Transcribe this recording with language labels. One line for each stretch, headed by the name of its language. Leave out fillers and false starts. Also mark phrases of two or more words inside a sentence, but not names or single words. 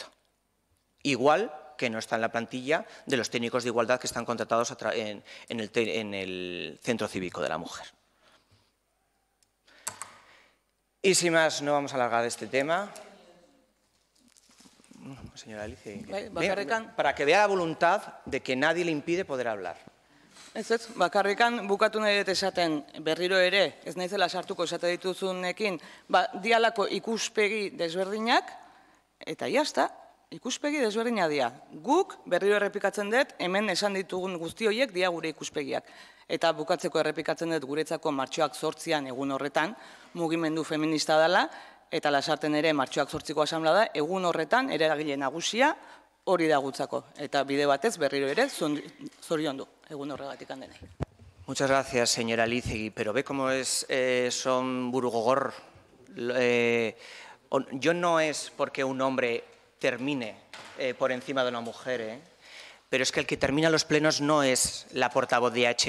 Spanish: Igual que no está en la plantilla de los técnicos de igualdad que están contratados en el Centro Cívico de la Mujer. Y sin más, no vamos a alargar este tema. Señora Alicia, para que vea la voluntad de que nadie le impide poder hablar.
Basque: Ez, bakarrikan bukatu nahi dut esaten berriro ere, ez naizela sartuko esate dituzunekin, dialako ikuspegi desberdinak, eta jazta, ikuspegi desberdina dira. Guk berriro errepikatzen dut, hemen esan ditugun guzti horiek dia gure ikuspegiak. Eta bukatzeko errepikatzen dut guretzako martxoak 8an egun horretan, mugimendu feminista dela, eta lasarten ere martxoak 8ko asamblea da, egun horretan eragile nagusia hori da gutzako. Eta bide batez berriro ere zoriondu egun horregatik handenei.
Spanish: Muchas gracias, señora Lizegui, pero ve cómo son burugogor. Yo no es porque un hombre termine por encima de una mujer, pero es que el que termina los plenos no es la portavoz de H.